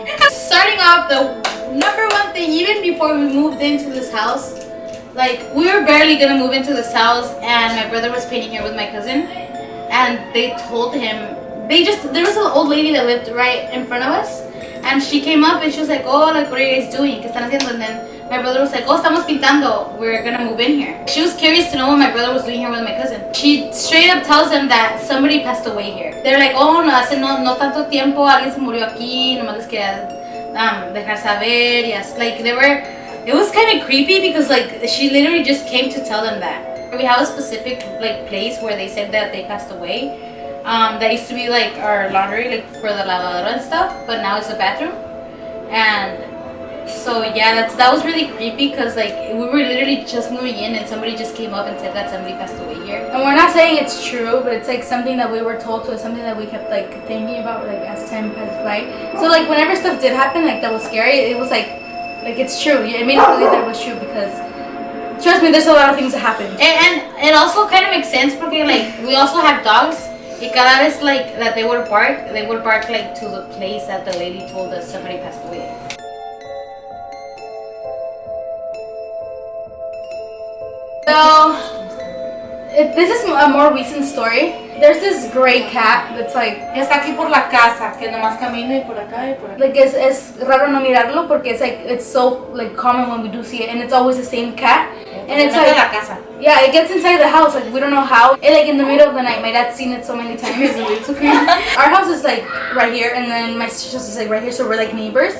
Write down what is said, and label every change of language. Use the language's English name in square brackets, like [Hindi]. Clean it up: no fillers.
[English] Starting off, the number one thing, even before we moved into this house, like we were barely gonna move into this house, and my brother was painting here with my cousin, and they told him. There was an old lady that lived right in front of us, and she came up and she was like, oh, like, what are you guys doing? [Spanish] ¿Qué están haciendo? [English] And then my brother was like, oh, [Spanish] estamos pintando. [English] We're gonna move in here. She was curious to know what my brother was doing here with my cousin. She straight up tells them that somebody passed away here. They're like, oh, no, [Spanish] hace no tanto tiempo, alguien se murió aquí, nomás les quería dejar saber. [English] Yes, like, it was kind of creepy because, like, she literally just came to tell them that. We have a specific, like, place where they said that they passed away. That used to be like our laundry, like for the lavadora and stuff, but now it's a bathroom. And so yeah, that was really creepy because like we were literally just moving in and somebody just came up and said that somebody passed away here. And we're not saying it's true, but it's like something that we were told, so it's something that we kept like thinking about like as time passed by. So like whenever stuff did happen like that was scary, it was like it's true. It made us believe that it was true because trust me, there's a lot of things that happen. And it also kind of makes sense because like we also have dogs. [Spanish] Y cada vez [English] like that they would bark like to the place that the lady told us somebody passed away. So this is a more recent story. There's this gray cat that's like [Spanish] está aquí por la casa, que nomás camina y por acá y por acá. [English] Like [Spanish] es raro no mirarlo porque [English] it's so like common when we do see it, and it's always the same cat. And it's like [Spanish] la casa. [English] Yeah, it gets inside the house, like we don't know how. And like in the middle of the night, my dad's seen it so many times. It's so crazy. Our house is like right here, and then my sister's house is like right here, so we're like neighbors.